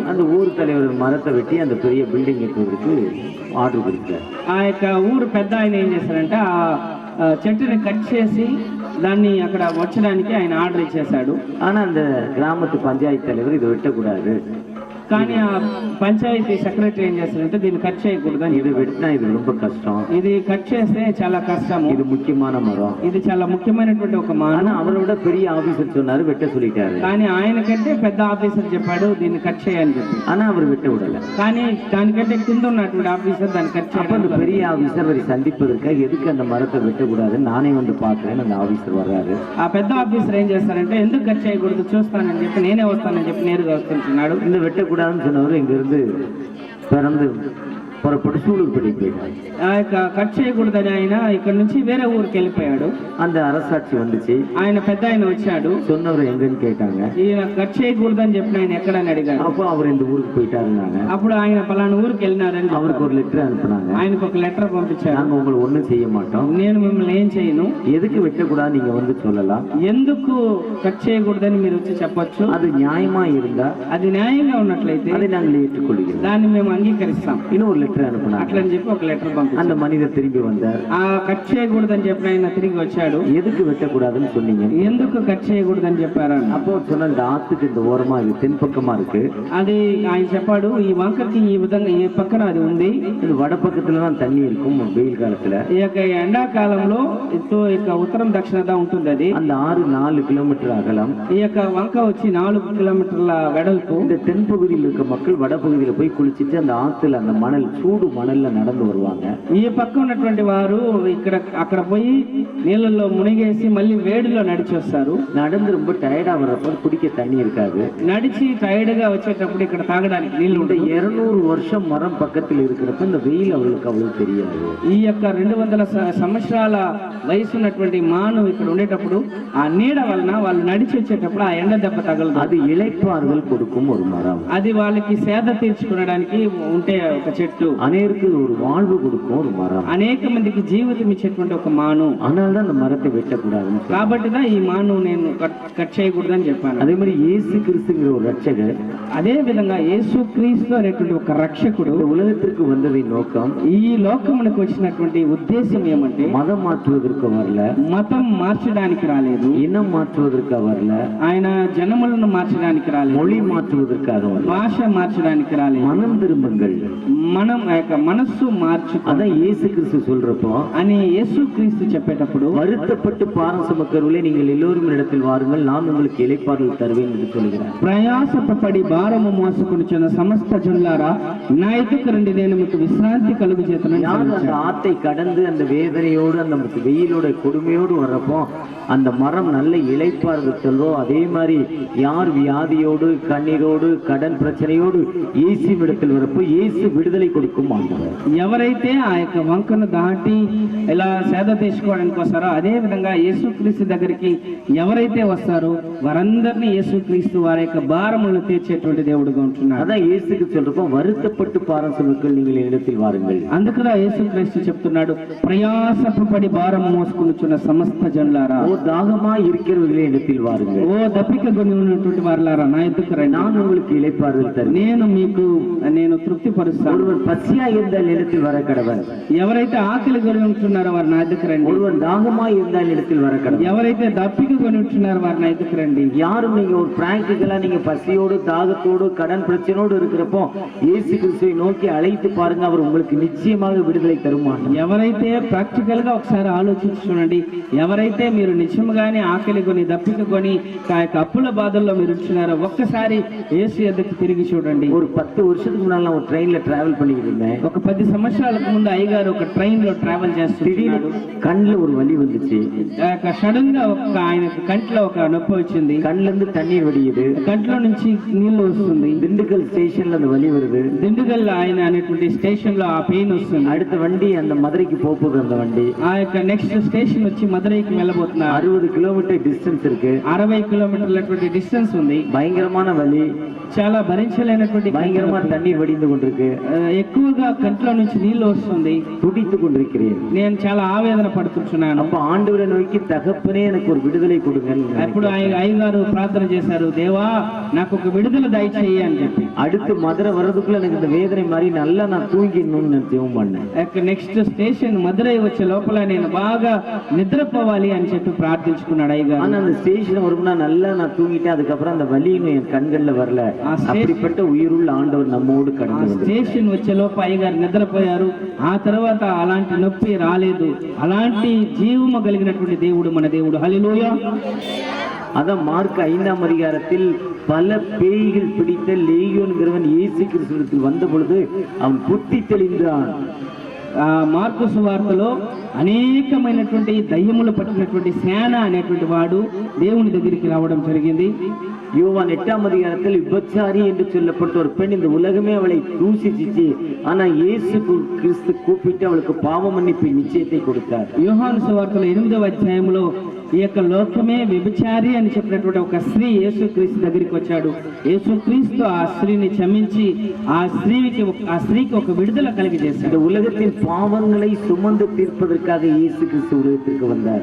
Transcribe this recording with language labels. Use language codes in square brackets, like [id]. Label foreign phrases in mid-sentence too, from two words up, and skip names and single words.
[ta] அந்த ஊர் தலைவர் மரத்தை வெட்டி அந்த பெரிய பில்டிங் கட்டுவதற்கு ஆர்டர் கொடுத்தார். [te] ఆ యొక్క ఊరు పెద్ద ఆయన ఏం చేశారంటే ఆ చెట్టుని కట్ చేసి దాన్ని అక్కడ వచ్చడానికి ఆయన ఆర్డర్ ఇచ్చేశాడు. [ta] ஆனால் அந்த கிராமத்து பஞ்சாயத்து தலைவர் இதை வெட்டக்கூடாது, [te] కానీ ఆ పంచాయతీ సెక్రటరీ ఏం చేస్తారంటే దీన్ని కట్ చేయకూడదని, [ta] இது வெட்டினா இது ரொம்ப கஷ்டம், [te] ఇది కట్ చేస్తే చాలా కష్టము, [ta] இது முக்கியமான மரம். [te] ఇది చాలా ముఖ్యమైనటువంటి ఒక మాను. [ta] ஆனா அவரை விட பெரிய ஆபீசர் சொன்னாரு வெட்ட சொல்லிட்டாரு. [te] కానీ ఆయనకంటే పెద్ద ఆఫీసర్ చెప్పాడు దీన్ని కట్ చేయని చెప్పి, [ta] ஆனா அவர் வெட்ட விடல. [te] కానీ దానికంటే కింద ఉన్నటువంటి ఆఫీసర్ దాన్ని కట్ [ta] அப்ப அந்த [te] చేయడం. [ta] பெரிய ஆபீசர் அவரை சந்திப்பதற்காக எதுக்கு அந்த மரத்தை வெட்டக்கூடாதுன்னு நானே வந்து பார்க்கிறேன். அந்த ஆபீசர் வர்றாரு. [te] ఆ పెద్ద ఆఫీసర్ ఏం చేస్తారంటే ఎందుకు కట్ చేయకూడదు చూస్తానని చెప్పి నేనే వస్తానని చెప్పి నేరుగా వస్తుంటున్నాడు. [ta] இந்த வெட்டக்கூடாதுன்னு சொன்னவர் இங்கிருந்து பிறந்து புறப்பட்டு சூலூர்படி போயிட்டார். [te] ఆ యొక్క కట్ చేయకూడదని ఆయన ఇక్కడ నుంచి వేరే ఊరికి వెళ్ళిపోయాడు. [ta] அந்த அரசாட்சி வந்துச்சு. [te] ఆయన పెద్ద ఆయన వచ్చాడు. [ta] சொன்னவர் எங்கன்னு கேட்டாங்க. [te] ఈయన కట్ చేయకూడదని చెప్పిన ఆయన ఎక్కడని అడిగారు. [ta] அப்போ அவர் இந்த ஊருக்கு போயிட்டாருன்னாங்க. [te] అప్పుడు ఆయన పలానా ఊరికి వెళ్ళినారని [ta] அவருக்கு ஒரு லெட்டர் அனுப்புனாங்க. [te] ఆయనకు ఒక లెటర్ పంపించారు. [ta] நாங்க உங்களை ஒண்ணும் செய்ய மாட்டோம், [te] నేను మిమ్మల్ని ఏం చేయను, [ta] எதுக்கு வெட்டக்கூடாது நீங்க வந்து சொல்லலாம், [te] ఎందుకు కట్ చేయకూడదని మీరు వచ్చి చెప్పొచ్చు, [ta] அது நியாயமா இருந்தா [te] అది న్యాయంగా ఉన్నట్లయితే [ta] அதை நாங்கள் ஏற்றுக்கொள்கிறோம். [te] దాన్ని మేము అంగీకరిస్తాం. [ta] இன்னும் ஒரு லெட்டர் அனுப்புனாங்க. [te] అట్లని చెప్పి ఒక లెటర్ పంపించారు. [ta] அந்த மனிதர் திரும்பி வந்தார். [te] ఆ కట్ చేయకూడదని చెప్పిన ఆయన తిరిగి వచ్చాడు. [ta] எதுக்கு வெட்டக்கூடாதுன்னு சொன்னீங்க, [te] ఎందుకు కట్ చేయకూడదని చెప్పారు. [ta] அப்போ சொன்ன இந்த ஆத்துக்கு இந்த ஓரமா இது தென்பக்கமா இருக்கு, [te] అది ఆయన చెప్పాడు ఈ వంకకి ఈ విధంగా ఈ పక్కన అది ఉంది, [ta] இது வட பக்கத்துல தான் தண்ணி இருக்கும் வெயில் காலத்துல, [te] ఈ యొక్క ఎండాకాలంలో ఇక ఉత్తరం దక్షిణత ఉంటుంది. అది [ta] அந்த ஆறு 4 கிலோமீட்டர் அகலம், [te] ఈ యొక్క వంక వచ్చి 4 కిలోమీటర్ల వెడల్పు. [ta] இந்த தென்பகுதியில் இருக்க மக்கள் வடபகுதியில போய் குளிச்சுட்டு அந்த ஆத்துல அந்த மணல் சூடு மணல்ல நடந்து வருவாங்க. [te] ఈ పక్క ఉన్నటువంటి వారు ఇక్కడ అక్కడ పోయి నీళ్ళల్లో మునిగేసి మళ్ళీ వేడిలో నడిచి వస్తారు. [ta] நடந்து ரொம்ப டயர்டா வர்றப்ப குடிக்க தண்ணி இருக்காது. [te] నడిచి టైర్డ్ గా వచ్చేటప్పుడు ఇక్కడ తాగడానికి నీళ్లు [ta] இந்த [te] ఉంటాయి. [ta] 200 வருஷம் மரம் பக்கத்தில் இருக்கிறப்ப இந்த வெயில் அவங்களுக்கு அவ்வளவு தெரியாது. [te] ఈ యొక్క 200 సంవత్సరాల వయసు ఉన్నటువంటి మాను ఇక్కడ ఉండేటప్పుడు ఆ నీడ వలన వాళ్ళు నడిచి వచ్చేటప్పుడు ఆ ఎండ దెబ్బ తగలదు. [ta] அது இளைப்பாறுதல் கொடுக்கும் ஒரு மரம். [te] అది వాళ్ళకి సేద తీర్చుకోవడానికి ఉంటే ఒక చెట్టు, [ta] அநேருக்கு ஒரு வாழ்வு கொடுக்கும் ஒரு மரம். [te] అనేక మందికి జీవితం ఇచ్చేటువంటి ఒక మాను. [ta] அதனாலதான் அந்த மரத்தை வெட்டக்கூடாதுன்னு சொல்றாங்க. [te] కాబట్టిదా ఈ మాను నేను కట్ చేయకూడదని చెప్పాను. [ta] அதே மாதிரி இயேசு கிறிஸ்துங்கிற ஒரு ரட்சகர் [te] అదే విధంగా యేసు క్రీస్తు అనేటువంటి ఒక రక్షకుడు [ta] இந்த உலகத்திற்கு வந்ததின் நோக்கம் [te] ఈ లోకమునకు వచ్చినటువంటి ఉద్దేశం ఏమంటే [ta] மதம் மாற்றுவதற்கு வரல, [te] మతం మార్చడానికి రాలేదు, [ta] இனம் மாற்றுவதற்கு வரல, [te] ఆయన జనములను మార్చడానికి రాలేదు, [ta] மொழி மாற்றுவதற்காக வரல, [te] భాష మార్చడానికి రాలేదు, [ta] மனம் திரும்புங்கள். [te] మనం ఆ యొక్క మనస్సు మార్చు [ta] அதான் இயேசு கிறிஸ்து சொல்றப்போ [te] అని యేసు క్రీస్తు చెప్పేటప్పుడు [ta] வருத்தப்பட்டு பாரம் சுமக்கிறவர்களே நீங்கள் எல்லோரும் இடத்தில் வாருங்கள், நான் உங்களுக்கு இளைப்பாறுதல் தருவேன் என்று சொல்கிறார். [te] ప్రయాసపడి భారము మోసుకొనిచున్న సమస్త జనులారా నా ఎదుకు రండి నేను మీకు విశ్రాంతి కలుగు చేతనని [ta] யார் அந்த [te] సెలవిచ్చాడు. [ta] ஆத்தை கடந்து அந்த வேதனையோடு அந்த வெயிலோட கொடுமையோடு வர்றப்போ அந்த மரம் நல்ல இளைப்பாறுதல் சொல்றோ, அதே மாதிரி யார் வியாதியோடு கண்ணீரோடு கடன் பிரச்சனையோடு இயேசு இடத்தில் வரப்போ இயேசு விடுதலை கொடுக்கும் ஆண்டவர். [te] ఎవరైతే ఆ యొక్క వంకను దాటి ఇలా సేద తీసుకోవడానికి వస్తారో అదే విధంగా యేసుక్రీస్తు దగ్గరికి ఎవరైతే వస్తారో వారందరినీ యేసుక్రీస్తు వారి యొక్క భారములను తీర్చేటువంటి దేవుడుగా ఉంటున్నాడు. [ta] அதான் இயேசுக்கு சொல்றப்போ வருத்தப்பட்டு பாரம் சுமக்கள் நீங்கள் இடத்தில் வாருங்கள். [te] అందుకురా యేసుక్రీస్తు చెప్తున్నాడు ప్రయాసపడి భారం మోసుకొనిచున్న సమస్త జనులారా, [ta] ஓ தாகமா இருக்கிறவர்களே இடத்தில் வாருங்கள், [te] ఓ దప్పిక కొని ఉన్నటువంటి వారులారా నా ఎదుకు రండి, [ta] நான் உங்களுக்கு இளைப்பாறுதல் தருவேன். [te] నేను తృప్తి పరుస్తాను. [ta] ஒருவர் பசியா இருந்தால் இடத்தில் வர கடவன், [te] ఎవరైతే ఆకలి కొని ఉంటున్నారో వారు నా ఎదుకు రండి, [ta] ஒருவர் தாகமா இருந்தால் இடத்தில் வர கடவன். [te] ఎవరైతే దప్పిక కొని ఉంటున్నారో వారు నా ఎదుకు రండి. [ta] யாரும் நீங்க ஒரு பிராக்டிக்கலா நீங்க பசியோடு தாகத்தோடு கடன் பிரச்சனையோடு இருக்கிறப்போ இயேசு கிறிஸ்துவை நோக்கி அழைத்து பாருங்க, அவர் உங்களுக்கு நிச்சயமாக விடுதலை தருமான். [te] ఎవరైతే ప్రాక్టికల్ గా ఒకసారి ఆలోచించి చూడండి, ఎవరైతే మీరు నిజంగానే ఆకలి కొని దప్పిక కొని ఆ యొక్క అప్పుల బాధల్లో మీరు ఉంటున్నారో ఒక్కసారి యేసు ఎద్దకు తిరిగి చూడండి. [ta] ஒரு 10 வருஷத்துக்கு முன்னால நான் ஒரு ட்ரெயின்ல டிராவல் பண்ணிக்கிட்டு இருந்தேன். [te] ఒక 10 సంవత్సరాలకు ముందు అయ్యగారు ఒక ట్రైన్ లో ట్రావెల్ [ta] திடீர்னு [te] చేస్తున్నాడు. [ta] கண்ணுல ஒரு வலி வந்துச்சு. [te] సడన్ గా ఆయనకు కంట్లో ఒక నొప్పి వచ్చింది. [ta] கண்ணுல இருந்து தண்ணீர் வடியுது. [te] కంట్లో నుంచి నీళ్లు వస్తుంది. [ta] திண்டுக்கல் ஸ்டேஷன்ல அந்த வலி வருது. [te] దిండుగల్ ఆయన అనేటువంటి స్టేషన్ లో ఆ పెయిన్ వస్తుంది. [ta] அடுத்த வண்டி அந்த மதுரைக்கு போகுது. அந்த வண்டி [te] ఆ యొక్క [en] next station [te] వచ్చి మదురైకి వెళ్ళబోతున్నారు. [ta] 60 [en] kilometer distance [ta] இருக்கு. [te] 60 కిలోమీటర్ల డిస్టెన్స్ ఉంది. [ta] பயங்கரமான வலி, [te] చాలా భరించలేనటువంటి [ta] பயங்கரமா தண்ணீர் வடிந்து கொண்டிருக்கு. [te] ఎక్కువగా కంట్లో నుంచి నీళ్లు వస్తుంది. [ta] துடித்து கொண்டிருக்கிறேன். [te] నేను చాలా ఆవేదన పడుతున్నాను. [ta] அப்ப ஆண்டவரை நோக்கி, தகப்பனே எனக்கு ஒரு விடுதலை கொடுங்க. [te] అప్పుడు అయ్యగారు ప్రార్థన చేశారు, దేవా నాకు ఒక విడుదల దయచేయి అని చెప్పి. [ta] அடுத்து மதுரை வர்றதுக்குள்ள எனக்கு இந்த வேதனை மாதிரி நல்லா நான் தூங்கிடணும்னு நான் ஜெபம் பண்ணேன். [en] next station [te] మదురై వచ్చే లోపల నేను బాగా నిద్రపోవాలి అని చెప్పి ప్రార్థించుకున్నాడు అయ్యగారు. [ta] ஆனா அந்த ஸ்டேஷன் வரும்னா நல்லா நான் தூங்கிட்டேன். அதுக்கப்புறம் அந்த வலியும் என் கண்கள்ல வரல. அப்படிப்பட்ட உயிருள்ள ஆண்டவர் நம்மோடு கடந்து வந்தார். [te] స్టేషన్ వచ్చే లోప అయ్యగారు నిద్రపోయారు. ఆ తర్వాత అలాంటి నొప్పి రాలేదు. అలాంటి జీవము కలిగినటువంటి దేవుడు మన దేవుడు. హల్లెలూయా. [ta] அதான் மார்க் 5ஆம் அதிகாரத்தில் பல பேய்கள் பிடித்த லேகியோன்கிறவன் இயேசு கிறிஸ்துவிற்கு வந்த பொழுது அவன் புத்தி தெளிந்தான். [te] మార్కు సువార్తలో అనేకమైనటువంటి దయ్యములు పట్టినటువంటి సేన అనేటువంటి వాడు దేవుని దగ్గరికి రావడం జరిగింది. [ta] யோவான் 8ஆம் அதிகாரத்தில் விபச்சாரி என்று சொல்லப்பட்ட ஒரு பெண், இந்த உலகமே அவளை தூசிச்சு, ஆனா இயேசு கிறிஸ்து கூப்பிட்டு அவளுக்கு பாவ மன்னிப்பு நிச்சயத்தை கொடுத்தார். [te] యోహాను సువార్తలో 8వ అధ్యాయంలో ఈ యొక్క లోకమే వ్యభిచారి అని చెప్పినటువంటి ఒక స్త్రీ యేసుక్రీస్తు దగ్గరికి వచ్చాడు. యేసుక్రీస్తు ఆ స్త్రీని క్షమించి ఆ స్త్రీకి ఒక విడుదల కలిగజేశాడు. [ta] இந்த உலகத்தின் பாவங்களை சுமந்து தீர்ப்பதற்காக இயேசு கிறிஸ்து உலகத்திற்கு வந்தார்.